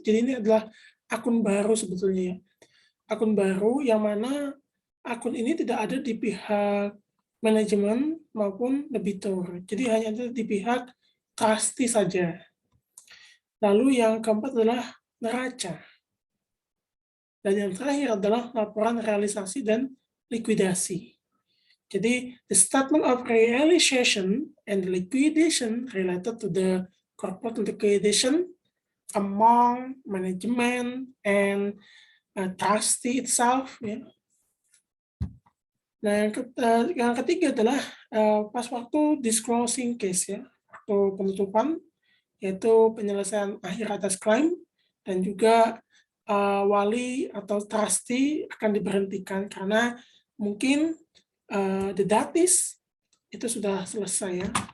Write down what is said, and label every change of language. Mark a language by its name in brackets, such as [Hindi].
[Indonesian] Jadi ini adalah akun baru sebetulnya ya. Akun baru yang mana akun ini tidak ada di pihak manajemen maupun debitur. Jadi hanya ada di pihak trustee saja. Lalu yang keempat adalah neraca. Dan yang terakhir adalah laporan realisasi dan likuidasi. [English] Jadi, the statement of realization and liquidation related to the corporate liquidation among management and trustee itself. Ya. [Indonesian] Nah, yang ketiga adalah pas waktu disclosing case ya, atau penutupan, yaitu penyelesaian akhir atas klaim, dan juga wali atau trustee akan diberhentikan karena mungkin the datis itu sudah selesai ya.